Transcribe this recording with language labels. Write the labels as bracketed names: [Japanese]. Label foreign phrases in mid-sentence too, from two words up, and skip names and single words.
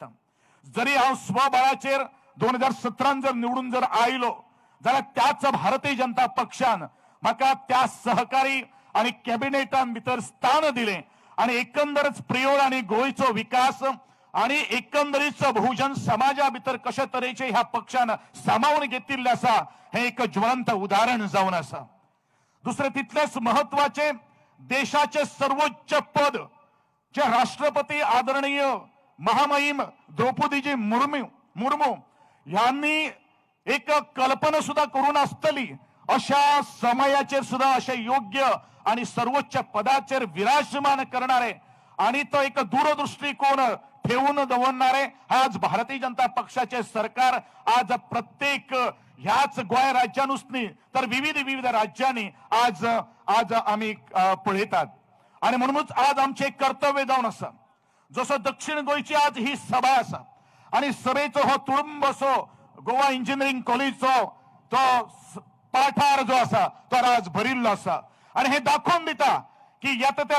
[Konkani] जरी हांव स्वबळाचेर 2017 जर निवडून जर आयलो जाल्यार त्याच भारतीय जनता पक्षान म्हाका त्या सहकारी आणि कॅबिनेटान भितर स्थान दिले आणि एकंदरच प्रियोड आणि गोंयचो विकास आणि एकंदरीत बहुजन समाजा भितर कशा तरेचे ह्या पक्षान सामावून घेतिल्ले आसा हे एक ज्वलंत उदाहरण जावन आसा. दुसरे तितलेच महत्वाचे, देशाचे सर्वोच्च पद जे राष्ट्रपती आदरणीय महामहिम द्रौपदीजी मुर्मू यांनी एक कल्पना सुद्धा करून असतली अशा समयाचेर सुद्धा अशे योग्य आणि सर्वोच्च पदाचेर विराजमान करणारे आणि तो एक दूरदृष्टिकोन ठेवून दवरणारे आज भारतीय जनता पक्षाचे सरकार आज प्रत्येक ह्याच गोंय राज्यानुच न्ही तर विविध राज्यांनी आज आम्ही पळयतात. आणि म्हणूनच आज आमचे कर्तव्य जावन आसा. जसो दक्षिण गोंयची आज ही सभा आसा आणि सभेचो हो तुडुंब असो गोवा इंजिनियरिंग कॉलेजचो तो पाठार जो असा तो राज भरिल्लो असा आणि हे दाखवून दिता की येता त्या